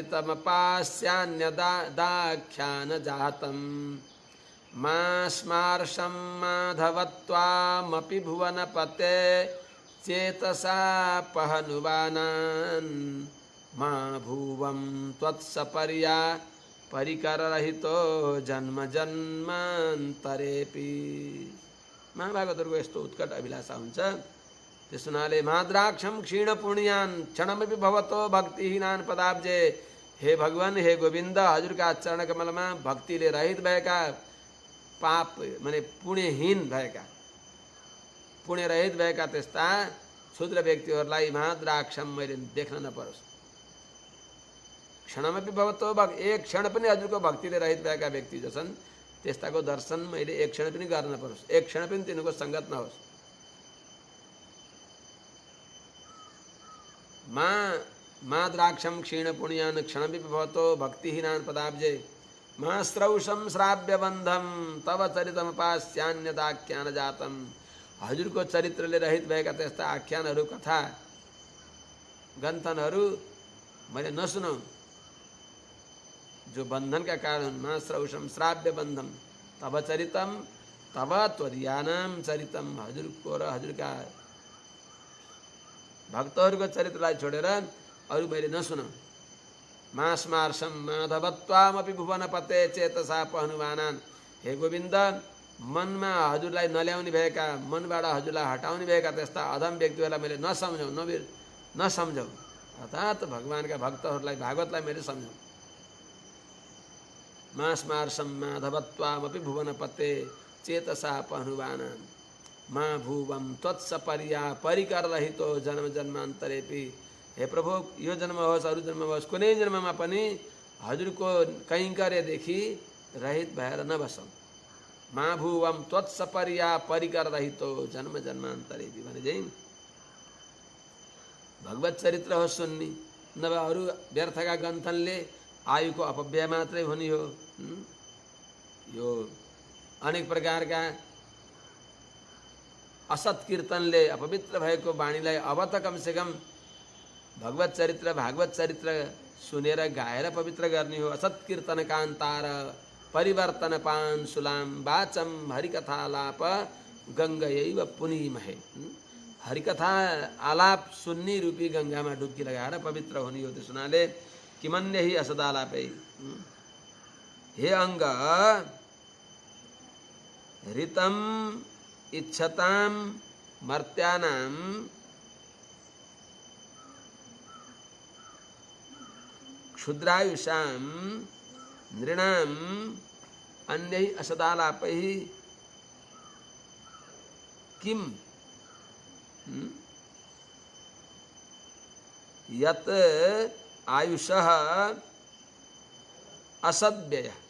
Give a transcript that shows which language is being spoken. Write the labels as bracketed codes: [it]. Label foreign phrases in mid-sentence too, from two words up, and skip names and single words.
[sa] चरितमपास्यान्यदाख्यान जातम् मास्मार्षं माधवत्वामपि भुवनपते चेतसा पहनुवानान् मा भुवं त्वत्सपर्या परिकररहितो जन्म जन्मान्तरेपि। [ne] महाभागवतहरूको यस्तो उत्कट अभिलाषा हुन्छ। [sa] त्यस हुनाले माद्राक्षम क्षीण पुण्यान क्षणमपि भवतो भक्तिहीनान पदाब्जे। [ne] हे भगवान, हे गोविन्द, हजुरका चरण कमलमा भक्तिले रहित भएका, पाप माने पुण्यहीन भएका, पुण्य रहित भएका त्यस्ता क्षुद्र व्यक्तिहरूलाई माद्राक्षम मैले देख्न नपरोस्। [sa] क्षणमपि भवतो [ne] एक क्षण पनि हजुरको भक्तिले रहित भएका व्यक्ति जो छन् त्यस्ताको दर्शन मैले एक क्षण पनि गर्न नपरोस्, एक क्षण पनि तिनीको सङ्गत नहोस्। [sa] माद्राक्षम क्षीण पुण्यान क्षणमपि भवतो भक्तिहीनान पदाब्जे। मा श्रौषम श्राव्य बन्धम तव चरितमपास्यान्यदाख्यान जातम। [ne] हजुरको चरित्रले रहित भएका त्यस्ता आख्यानहरू, कथा गन्थनहरू मैले नसुनौ, जो बन्धनका कारण। [sa] मा श्रौषम श्राव्य बन्धम तव चरितम तव त्वदीयानाम चरितम। [ne] हजुरको र हजुरका भक्तहरूको चरित्रलाई छोडेर अरू मैले नसुनौ। [sa] मास्मार्षम माधवत्वामपि भुवनपते चेतसा पहनुमानान। [ne] हे गोविन्द, मनमा हजुरलाई नल्याउने भएका, मनबाट हजुरलाई हटाउने भएका त्यस्ता अधम व्यक्तिहरूलाई मैले नसम्झौ। अर्थात् भगवानका भक्तहरूलाई, भागवतलाई मैले सम्झौँ। [sa] मास्मार्षम माधवत्वामपि भुवनपते चेतसा पहनुवानान। मा भुवं त्वत्सपर्या परिकररहितो जन्म जन्मान्तरेपि। [ne] हे प्रभु, यो जन्म होस् अरू जन्म होस्, कुनै जन्ममा पनि हजुरको कैङ्कर्यदेखि रहित भएर नबसौँ। [sa] मा भुवं त्वत्सपर्या परिकररहितो जन्म जन्मान्तरेपि [ne] भने चाहिँ भगवत चरित्र हो सुन्नी, नभए अरू व्यर्थका गन्थनले आयुको अपव्यय मात्रै हुने हो। यो अनेक प्रकारका असत कीर्तनले अपवित्र भएको वाणीलाई अब त कमसेकम भगवत चरित्र, भागवत चरित्र सुनेर गाएर पवित्र गर्ने हो। [sa] असत कीर्तन कान्तार परिवर्तन पान सुलाम वाचम हरिकथालाप गङ्गयैव पुनीमहे। [ne] हरिकथा आलाप सुन्नी रूपी गङ्गामा डुब्की लगाएर पवित्र हुने हो। त्यस हुनाले [sa] किमन्य हि असदालापै। हे अङ्ग ऋतम इच्छताम मर्त्यानाम क्षुद्रायुषाम नृणाम अन्यै असदालापै किम यत आयुषः असद्व्यय।